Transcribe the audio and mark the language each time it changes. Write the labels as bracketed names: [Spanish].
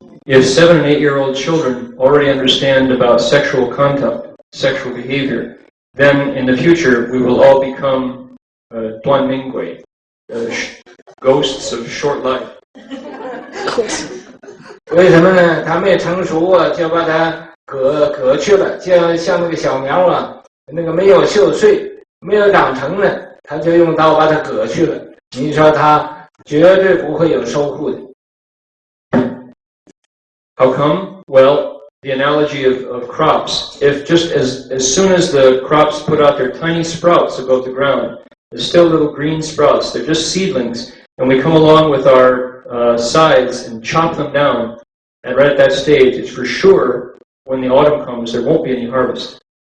[English] If 7 and 8-year-old children already understand about sexual conduct, sexual behavior, then in the future we will all become 断命鬼, ghosts of short life. [Chinese] 为什么呢？他没成熟就把它割去了，就像那个小苗那个没有秀穗，没有长成呢，他就用刀把它割去了。你说他绝对不会有收获的。 [English] How come? Well, the analogy of crops. If just as soon as the crops put out their tiny sprouts above the ground, they're still little green sprouts, they're just seedlings, and we come along with our scythes and chop them down, and right at that stage, it's for sure when the autumn comes, there won't be any harvest.